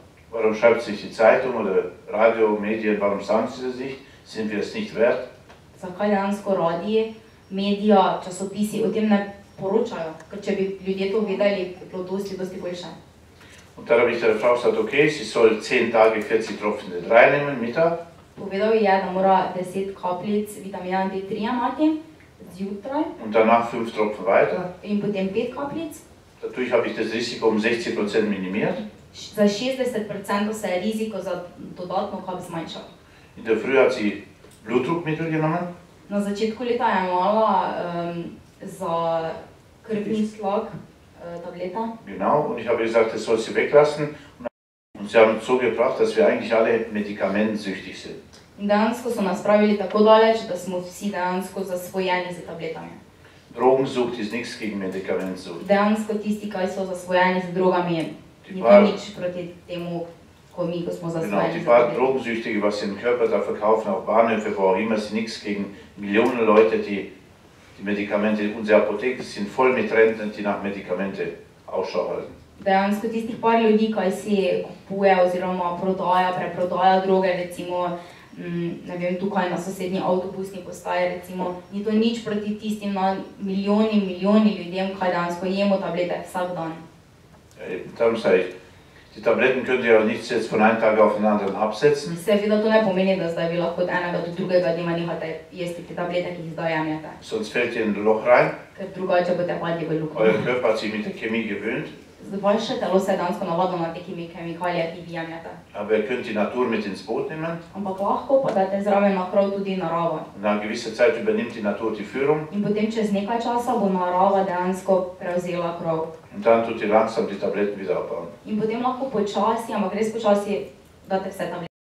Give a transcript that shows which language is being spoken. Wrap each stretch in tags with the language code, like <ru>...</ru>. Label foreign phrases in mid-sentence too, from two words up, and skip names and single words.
<de>Warum schreibt sich die Zeitung oder Radio, Medien, warum sagen sie das nicht? Sind wir es nicht wert?</de> <sl>Zakaj dejansko radiji medija, časopisi o tem ne poročajo, ker če bi ljudje to vedeli, bi bilo dosti boljše.</sl> <de>Und dann habe ich der Frau gesagt, okay, sie soll 10 Tage 40 Tropfen D3 nehmen, Mittag.</de> <sl>Povedal je, da mora 10 kapljic vitamina D3 imati zjutraj</sl> <de>Und danach 5 Tropfen weiter.</de> <sl>in potem 5 kapljic.</sl> <de>Dadurch habe ich das Risiko um 60% minimiert.</de> <sl>Za 60% se je riziko za dodatno kap zmanjšal.</sl> <de>In der Früh hat sie Blutdruckmittel genommen.</de> <sl>Na začetku leta je imela za krvni tlak tablete.</sl> <de>Genau, und ich habe gesagt, das soll sie weglassen. Und sie haben es so gebracht, dass wir eigentlich alle medikamentensüchtig sind.</de> <sl>In dejansko so nas spravili tako daleč, da smo vsi dejansko zasvojeni z tabletami.</sl> <de>Drogensucht ist nichts gegen Medikamentsucht.</de> <sl>Dejansko tisti, ki so zasvojeni z drogami, ni nič proti temu, ko smo Genau, zasvojeni die z paar tableti.</sl> <de>Drogensüchtige, was sie im Körper da verkaufen, auch Bahnhöfe, wo auch immer, sind nichts gegen Millionen Leute, die die Medikamente, unsere Apotheken sind voll mit Rentnern, die nach Medikamente Ausschau halten.</de> <sl>Dejansko tistih par ljudi, ki si kupuje oziroma prodaja, preprodaja droge, recimo, ne vem, tukaj na sosednji avtobusni postaji, recimo, ni to nič proti tistim na milijoni ljudem, ki dejansko jemo tablete vsak dan.</sl> <de>Darum sage ich, die Tabletten könnt ihr ja nicht jetzt von einem Tag auf den anderen absetzen.</de> <sl>Seveda to ne pomeni, da zdaj vi lahko od enega do drugega dneva nehate jesti te tablete, ki jih zdaj jemljete,</sl> <de>Sonst fällt ihr in ein Loch rein.</de> <sl>ker drugače boste padli v luknjo.</sl> <de>Euer Körper hat sich mit der Chemie gewöhnt,</de> <sl>Vaše telo se je dejansko navadilo na te kemikalije, ki jih jemljete.</sl> <de>aber ihr könnt die Natur mit ins Boot nehmen.</de> <sl>Ampak lahko pa date zraven na krov tudi naravo.</sl> <de>Und nach gewisser Zeit übernimmt die Natur die Führung</de> <sl>In potem čez nekaj časa bo narava dejansko prevzela krov.</sl> <de>und dann tut ihr langsam die Tabletten wieder abbauen.</de> <sl>In potem lahko počasi, ampak res počasi, date vse tablete.</sl>